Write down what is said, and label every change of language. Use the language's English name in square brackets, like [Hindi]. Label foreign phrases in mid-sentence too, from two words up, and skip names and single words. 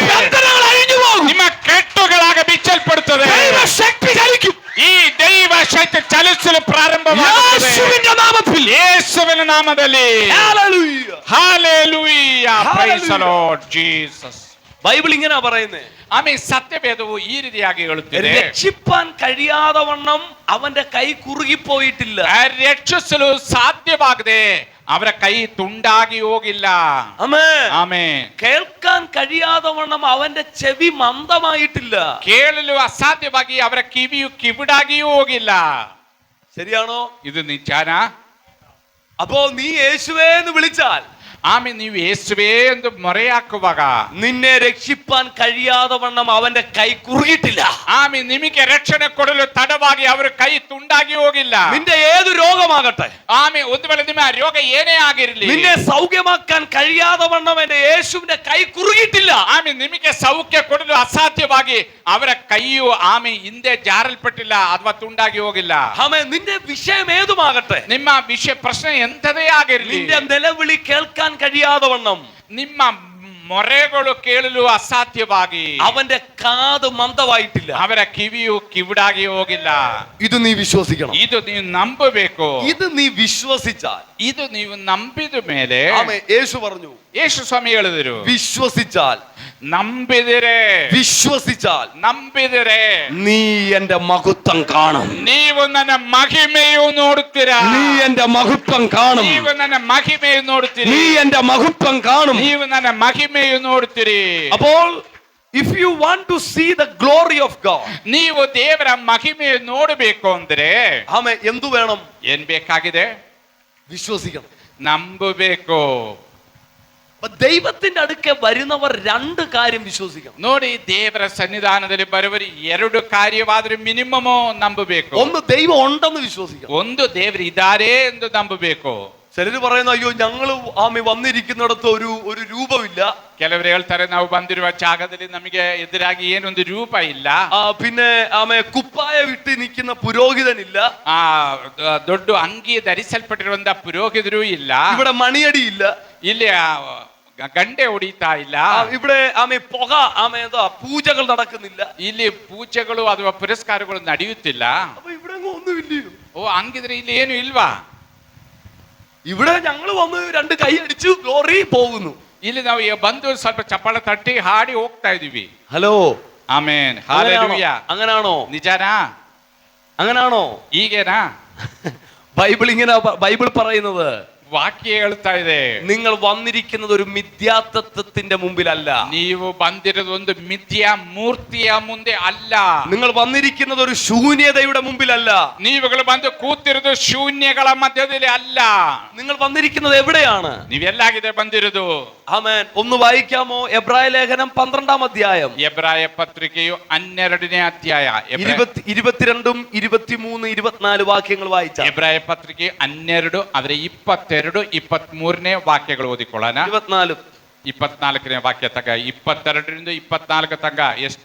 [Malayalam] നിന്റെ ബന്ധനങ്ങൾ അഴിഞ്ഞു പോകും. [Kannada] ನಿಮ್ಮ ಕೆಟ್ಟುಗಳಾಗ ಬಿಚ್ಚಲ್ಪಡುತ್ತದೆ. [Malayalam] ദൈവശക്തി ചലിക്കും. [Kannada] ಈ ದೈವ ಶಕ್ತಿ ಚಲಿಸಲು ಪ್ರಾರಂಭವಾಗುತ್ತದೆ. [Malayalam] യേശുവിന്റെ നാമത്തിൽ, [Kannada] ಯೇಸುವಿನ ನಾಮದಲ್ಲಿ. [Malayalam] ഹല്ലേലൂയ. [English] Hallelujah. Praise the Lord Jesus. [Malayalam] ബൈബിൾ ഇങ്ങനെ പറയുന്നേ, [Kannada] ಆಮೇಲೆ ಸತ್ಯವೇದವು ಈ ರೀತಿಯಾಗಿ ಹೇಳುತ್ತಿದೆ, [Malayalam] രക്ഷിപ്പാൻ കഴിയാതെ വണ്ണം അവന്റെ കൈ കുറുകിപ്പോയിട്ടില്ല. [Kannada] ರಕ್ಷಿಸಲು ಸಾಧ್ಯವಾಗದೆ ಅವರ ಕೈ ತುಂಡಾಗಿ ಹೋಗಿಲ್ಲ. [Malayalam] ആമേൻ. [Kannada] ಆಮೆನ್. [Malayalam] കേൾക്കാൻ കഴിയാതെ വണ്ണം അവന്റെ ചെവി മന്ദമായിട്ടില്ല. [Kannada] ಕೇಳಲು ಅಸಾಧ್ಯವಾಗಿ ಅವರ ಕಿವಿಯು ಕಿವಿಡಾಗಿಯೂ ಹೋಗಿಲ್ಲ. [Malayalam] ശരിയാണോ? [Kannada] ಇದು ನಿಜಾನ? [Malayalam] അപ്പോ നീ യേശുവേ എന്ന് വിളിച്ചാൽ, [Kannada] ಆಮೇಲೆ ನೀವು ಯೇಸುವೇ ಎಂದು ಮೊರೆ ಹಾಕುವಾಗ [Malayalam] നിന്നെ രക്ഷിപ്പാൻ കഴിയാതെ വണ്ണം അവന്റെ കൈ കുറുകിയിട്ടില്ല. [Kannada] ಆಮೇಲೆ ನಿಮಗೆ ರಕ್ಷಣೆ ಕೊಡಲು ತಡವಾಗಿ ಅವರ ಕೈ ತುಂಡಾಗಿ ಹೋಗಿಲ್ಲ. [Malayalam] നിന്റെ ഏത് രോഗമാകട്ടെ, [Kannada] ಆಮೇಲೆ ಒಂದು ವೇಳೆ ನಿಮ್ಮ ರೋಗ ಏನೇ ಆಗಿರಲಿ, [Malayalam] നിന്നെ സൗഖ്യമാക്കാൻ കഴിയാതെ വണ്ണം എന്റെ യേശുവിന്റെ കൈ കുറുകിയിട്ടില്ല. [Kannada] ಆಮೇಲೆ ನಿಮಗೆ ಸೌಖ್ಯ ಕೊಡಲು ಅಸಾಧ್ಯವಾಗಿ ಅವರ ಕೈಯು ಆಮೇಲೆ ಹಿಂದೆ ಜಾರಲ್ಪಟ್ಟಿಲ್ಲ ಅಥವಾ ತುಂಡಾಗಿ ಹೋಗಿಲ್ಲ. [Malayalam] ആമേൻ. നിന്റെ വിഷയം ഏതുമാകട്ടെ, [Kannada] ನಿಮ್ಮ ವಿಷಯ ಪ್ರಶ್ನೆ ಎಂಥದೇ ಆಗಿರಲಿ, [Malayalam] നിന്റെ നിലവിളി കേൾക്കാൻ കഴിയാതെ വണ്ണം [Kannada] ನಿಮ್ಮ ಮೊರೆಗಳು ಕೇಳಲು ಅಸಾಧ್ಯವಾಗಿ [Malayalam] അവന്റെ കാത് മന്ദമായിട്ടില്ല. [Kannada] ಅವರ ಕಿವಿಯು ಕಿವಿಡಾಗಿ ಹೋಗಿಲ್ಲ. [Malayalam] ഇത് നീ വിശ്വസിക്കണം. [Kannada] ಇದು ನೀವು ನಂಬಬೇಕು. [Malayalam] ഇത് നീ വിശ്വസിച്ചാൽ, [Kannada] ಇದು ನೀವು ನಂಬಿದ ಮೇಲೆ, [Malayalam] ആമേൻ, യേശു പറഞ്ഞു, [Kannada] ಯೇಸು ಸ್ವಾಮಿ ಹೇಳಿದರು, [Malayalam] വിശ്വസിച്ചാൽ, [Kannada] ನಂಬಿದರೆ, [Malayalam] വിശ്വസിച്ചാൽ [Kannada] ನಂಬಿದರೆ [Malayalam] നീ എന്റെ മഹത്വം കാണും. [Kannada] ನೀವು ನನ್ನ ಮಹಿಮೆಯು ನೋಡುತ್ತೀರಾ. [Malayalam] നീ എന്റെ മഹത്വം കാണും. [Kannada] ನೀವು ನನ್ನ ಮಹಿಮೆಯು ನೋಡುತ್ತೀರಿ. [Malayalam] നീ എന്റെ മഹത്വം കാണും. [Kannada] ನೀವು ನನ್ನ ಮಹಿಮೆಯು ನೋಡುತ್ತೀರಿ. [English] അപ്പോൾ if you want to see the glory of God, [Kannada] ನೀವು ದೇವರ ಮಹಿಮೆಯು ನೋಡಬೇಕು ಅಂದ್ರೆ [Malayalam] ആമേൻ, എന്തു വേണം? [Kannada] ಏನ್ ಬೇಕಾಗಿದೆ? [Malayalam] വിശ്വസിക്കണം. [Kannada] ನಂಬಬೇಕು. [Malayalam] അപ്പൊ ദൈവത്തിന്റെ അടുക്കെ വരുന്നവർ രണ്ട് കാര്യം വിശ്വസിക്കണം. [Kannada] ನೋಡಿ, ದೇವರ ಸನ್ನಿಧಾನದಲ್ಲಿ ಬರುವವರು ಎರಡು ಕಾರ್ಯವಾದರೂ ಮಿನಿಮಮ್ ನಂಬಬೇಕು. [Malayalam] ഒന്ന്, ദൈവം ഉണ്ടെന്ന് വിശ്വസിക്കണം. [Kannada] ಒಂದು, ದೇವರು ಇದ್ದಾರೆ ಎಂದು ನಂಬಬೇಕು. [Malayalam] ചിലര് പറയുന്നു, അയ്യോ ഞങ്ങൾ ആമി വന്നിരിക്കുന്നിടത്ത് ഒരു രൂപമില്ല. [Kannada] ಕೆಲವರು ಹೇಳ್ತಾರೆ, ನಾವು ಬಂದಿರುವ ಜಾಗದಲ್ಲಿ ನಮಗೆ ಎದುರಾಗಿ ಏನೊಂದು ರೂಪ ಇಲ್ಲ. [Malayalam] പിന്നെ ആമെ കുപ്പായ വിട്ട് നിൽക്കുന്ന പുരോഹിതനില്ല. [Kannada] ದೊಡ್ಡ ಅಂಗಿ ಧರಿಸಲ್ಪಟ್ಟಿರುವಂತಹ ಪುರೋಹಿತರು ಇಲ್ಲ. [Malayalam] ഇവിടെ മണിയടിയില്ല. [Kannada] ಇಲ್ಲಿ ಗಂಡೆ ಹೊಡಿತಾ ಇಲ್ಲ. [Malayalam] ഇവിടെ ആമെ പുക ആമെ പൂജകൾ നടക്കുന്നില്ല. [Kannada] ಇಲ್ಲಿ ಪೂಜೆಗಳು ಅಥವಾ ಪುರಸ್ಕಾರಗಳು ನಡೆಯುತ್ತಿಲ್ಲ. [Malayalam] അപ്പൊ ഇവിടെ ഒന്നുമില്ലയോ? [Kannada] ಓ, ಹಂಗಿದ್ರೆ ಇಲ್ಲಿ ಏನು ಇಲ್ವಾ? [Malayalam] ഇവിടെ ഞങ്ങൾ വന്ന് രണ്ട് കൈ അടിച്ചു ഗ്ലോറി പോകുന്നു. [Kannada] ಇಲ್ಲಿ ನಾವು ಬಂದು ಸ್ವಲ್ಪ ಚಪ್ಪಾಳೆ ತಟ್ಟಿ ಹಾಡಿ ಹೋಗ್ತಾ ಇದೀವಿ. [Malayalam] ഹലോ, [Kannada] ಆಮೇನ್, ಹಾಲೆಲೂಯಾ. [Malayalam] അങ്ങനാണോ? [Kannada] ನಿಜಾನಾ? [Malayalam] അങ്ങനാണോ? [Kannada] ಈಗೇನಾ? [Malayalam] ബൈബിൾ പറയുന്നത്, [Kannada] ವಾಕ್ಯ ಹೇಳ್ತಾ ಇದೆ, [Malayalam] നിങ്ങൾ വന്നിരിക്കുന്നത് ഒരു മിഥ്യാത്വത്തിന്റെ മുമ്പിലല്ല. [Kannada] ನೀವು ಬಂದಿರೋದು ಒಂದು ಮಿಥ್ಯಾ ಮೂರ್ತಿಯ ಮುಂದೆ ಅಲ್ಲ. [Malayalam] നിങ്ങൾ വന്നിരിക്കുന്നത് ഒരു ശൂന്യതയുടെ മുമ്പിലല്ല. [Kannada] ನೀವುಗಳು ಬಂದು ಕೂತಿರೋದು ಶೂನ್ಯಗಳ ಮಧ್ಯದಲ್ಲಿ ಅಲ್ಲ. [Malayalam] നിങ്ങൾ വന്നിരിക്കുന്നത് എവിടെയാണ്? [Kannada] ನೀವೆಲ್ಲಾಗಿದೆ ಬಂದಿರೋದು? [Malayalam] ആമേൻ. ഒന്ന് വായിക്കാമോ? എബ്രായ ലേഖനം 12-ാം അധ്യായം. [Kannada] ಎಬ್ರಾಯ ಪತ್ರಿಕೆಯು 12ನೇ ಅಧ್ಯಾಯ [Malayalam] 22, 23, 24 ವಾಕ್ಯങ്ങൾ വായിച്ചാൽ. [Kannada] ಎಬ್ರಾಯ ಪತ್ರಿಕೆ 12 ಅದರ 22, 23ನೇ ವಾಕ್ಯಗಳು ಓದಿಕೊಳ್ಳೋಣ. 24ನೇ ವಾಕ್ಯ ತಗ 22ರಿಂದ 24 ತನಕ ಎಷ್ಟು?